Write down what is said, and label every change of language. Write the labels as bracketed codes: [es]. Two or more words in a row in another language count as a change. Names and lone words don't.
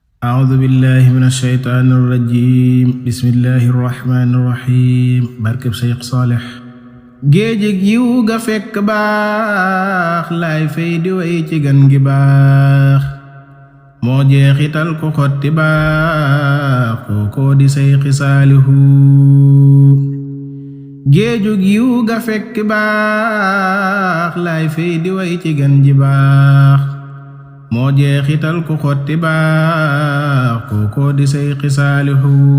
[ar] أعوذ بالله من الشيطان الرجيم بسم الله الرحمن الرحيم [wo] barkeb Seex Saalix géejig yiw ga fekk baax laay fay di way ci gan gi baax moo jeexital ku xotti baax kookoo di Seyxi Saalihu géejug yiw ga fekk baax laay fay di way ci gan gi baax moo jeexital ku xotti baax kookoo di Seyxi Saalihu